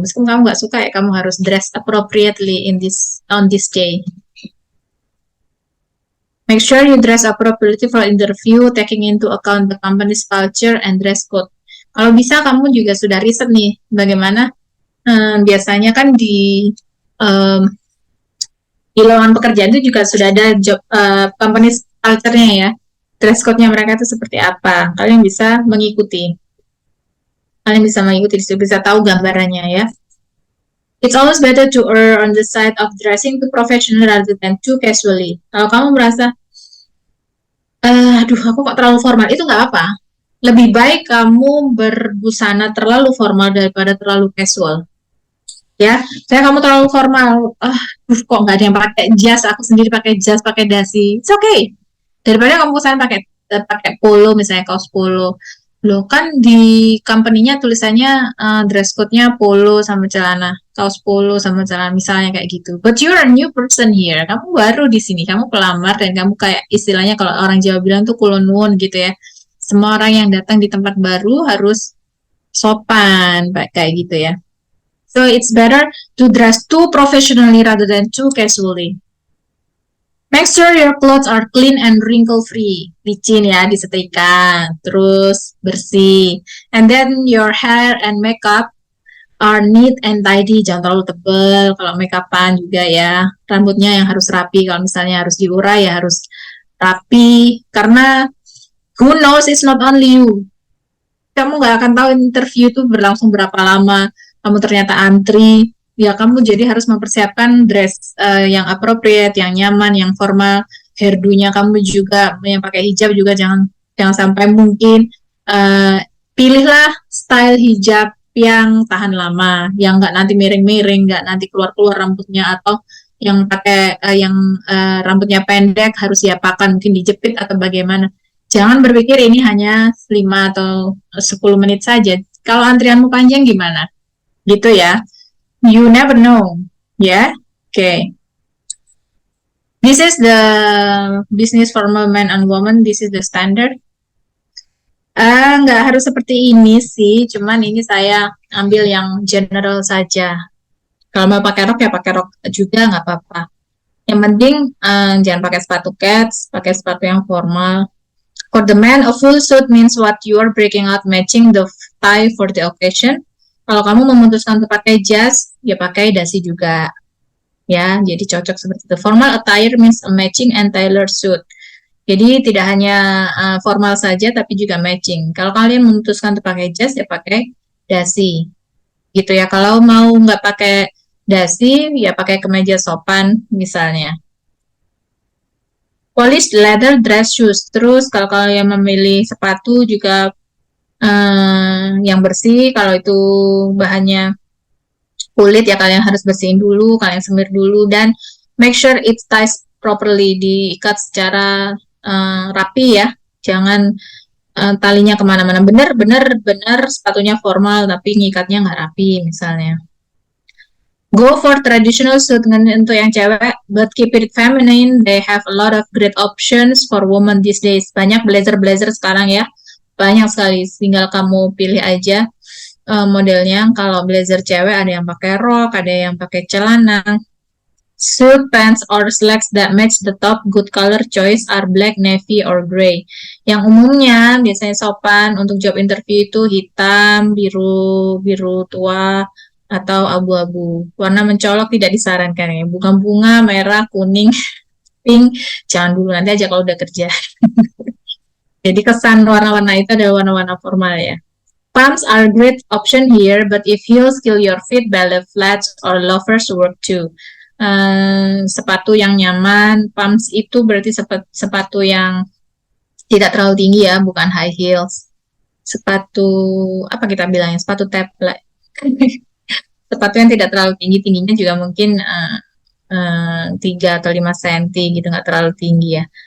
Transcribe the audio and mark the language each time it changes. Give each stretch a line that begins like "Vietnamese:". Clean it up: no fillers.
Indonesian: Meskipun kamu nggak suka ya, kamu harus
English: dress appropriately on this day. Make sure you dress appropriately for interview, taking into account the company's culture and dress code.
Indonesian: Kalau bisa kamu juga sudah riset nih, bagaimana biasanya kan um, di lowongan pekerjaan itu juga sudah ada job company's culture-nya ya, dress code-nya mereka itu seperti apa. Kalian bisa mengikuti, bisa tahu gambarannya ya.
English: It's always better to err on the side of dressing too professional rather than too casually.
Indonesian: Kalau kamu merasa aduh aku kok terlalu formal, itu nggak apa. Lebih baik kamu berbusana terlalu formal daripada terlalu casual. Ya, saya kamu terlalu formal. Kok nggak ada yang pakai jas, aku sendiri pakai jas, pakai dasi.
English: It's okay.
Indonesian: Daripada kamu kesana pakai polo, misalnya kaos polo. Loh kan di company-nya tulisannya dress code-nya polo sama celana, kaos polo sama celana misalnya kayak gitu.
English: But you're a new person here.
Indonesian: Kamu baru di sini, kamu pelamar dan kamu kayak istilahnya kalau orang Jawa bilang tuh kulon nuwun gitu ya. Semua orang yang datang di tempat baru harus sopan kayak gitu ya.
English: So it's better to dress too professionally rather than too casually. Make sure your clothes are clean and wrinkle free.
Indonesian: Licin ya, disetrika, terus bersih.
English: And then your hair and makeup are neat and tidy.
Indonesian: Jangan terlalu tebal kalau makeupan juga ya. Rambutnya yang harus rapi. Kalau misalnya harus diurai ya harus rapi.
English: Karena who knows it's not only you.
Indonesian: Kamu nggak akan tahu interview itu berlangsung berapa lama. Kamu ternyata antri. Ya kamu jadi harus mempersiapkan dress yang appropriate, yang nyaman, yang formal. Hairdo-nya kamu juga yang pakai hijab juga jangan sampai mungkin pilihlah style hijab yang tahan lama, yang nggak nanti miring-miring, nggak nanti keluar-keluar rambutnya, atau yang pakai rambutnya pendek harus diapakan, mungkin dijepit atau bagaimana. Jangan berpikir ini hanya 5 atau 10 menit saja. Kalau antrianmu panjang gimana? Gitu ya.
English: You never know,
Indonesian: ya. Okay.
English: This is the business formal men and women. This is the standard.
Indonesian: Nggak harus seperti ini sih, cuman ini saya ambil yang general saja. Kalau mau pakai rok ya pakai rok juga nggak apa-apa. Yang penting jangan pakai sepatu cats, pakai sepatu yang formal.
English: For the man, a full suit means what you are breaking out matching the tie for the occasion.
Indonesian: Kalau kamu memutuskan untuk pakai jas, ya pakai dasi juga. Ya, jadi cocok seperti itu.
English: Formal attire means a matching and tailored suit.
Indonesian: Jadi tidak hanya formal saja, tapi juga matching. Kalau kalian memutuskan untuk pakai jas, ya pakai dasi. Gitu ya. Kalau mau nggak pakai dasi, ya pakai kemeja sopan misalnya.
English: Polished leather dress shoes.
Indonesian: Terus kalau kalian memilih sepatu juga yang bersih. Kalau itu bahannya kulit ya kalian harus bersihin dulu, kalian semir dulu, dan
English: make sure it ties properly,
Indonesian: diikat secara rapi ya. Jangan talinya kemana-mana. Bener sepatunya formal tapi ngikatnya nggak rapi misalnya.
English: Go for traditional suit
Indonesian: untuk yang cewek,
English: but keep it feminine. They have a lot of great options for women these days.
Indonesian: Banyak blazer sekarang ya. Banyak sekali, tinggal kamu pilih aja modelnya. Kalau blazer cewek ada yang pakai rok, ada yang pakai celana.
English: Suit pants or slacks that match the top. Good color choice are black, navy, or gray.
Indonesian: Yang umumnya biasanya sopan untuk job interview itu hitam, biru tua, atau abu-abu. Warna mencolok tidak disarankan ya. Bunga-bunga, merah, kuning, pink, jangan dulu, nanti aja kalau udah kerja. Jadi kesan warna-warna itu adalah warna-warna formal ya.
English: Pumps are great option here, but if heels kill your feet, ballet flats or loafers work too.
Indonesian: Sepatu yang nyaman, pumps itu berarti sepatu yang tidak terlalu tinggi ya, bukan high heels. Sepatu apa kita bilangnya? Sepatu taplek. Sepatu yang tidak terlalu tinggi, tingginya juga mungkin 3 atau 5 cm gitu, nggak terlalu tinggi ya.